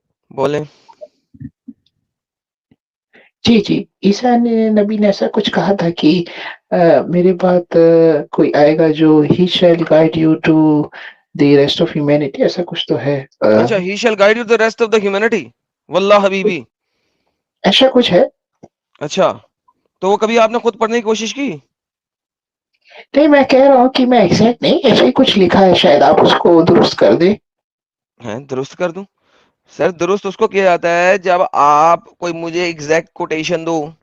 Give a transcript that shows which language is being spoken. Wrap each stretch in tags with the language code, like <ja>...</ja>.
<ur>بولیں. جی جی عیسیٰ نبی نے ایسا کچھ کہا تھا کہ میرے بعد کوئی آئے گا جو</ur> <en>he shall guide you to the rest of humanity</en> <ur>ایسا کچھ تو ہے.</ur> <en>اچھا he shall guide you the rest of the humanity.</en> <ur>واللہ حبیبی ایسا کچھ ہے. اچھا تو وہ کبھی آپ نے خود پڑھنے کی کوشش کی؟ نہیں میں کہہ رہا ہوں کہ میں ایگزیکٹ نہیں ایسے ہی کچھ لکھا ہے شاید آپ اس کو درست کر دیں. ہیں درست کر دوں؟ سر درست اس کو کیا جاتا ہے جب آپ کوئی مجھے ایگزیکٹ کوٹیشن دو.</ur>